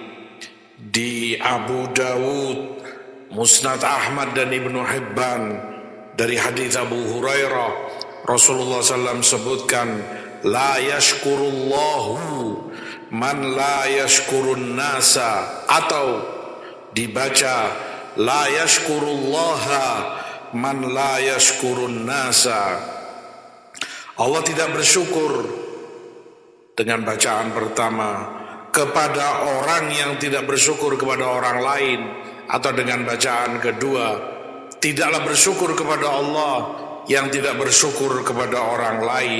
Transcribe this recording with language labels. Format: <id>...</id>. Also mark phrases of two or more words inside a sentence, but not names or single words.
<id>Di Abu Dawud, Musnad Ahmad dan Ibnu Hibban dari hadis Abu Hurairah, Rasulullah SAW sebutkan,</id> <ar>لا يشكر الله من لا يشكر الناس, atau dibaca لا يشكر الله من لا يشكر الناس.</ar> <id>Allah tidak bersyukur dengan bacaan pertama kepada orang yang tidak bersyukur kepada orang lain, atau dengan bacaan kedua, tidaklah bersyukur kepada Allah yang tidak bersyukur kepada orang lain.</id>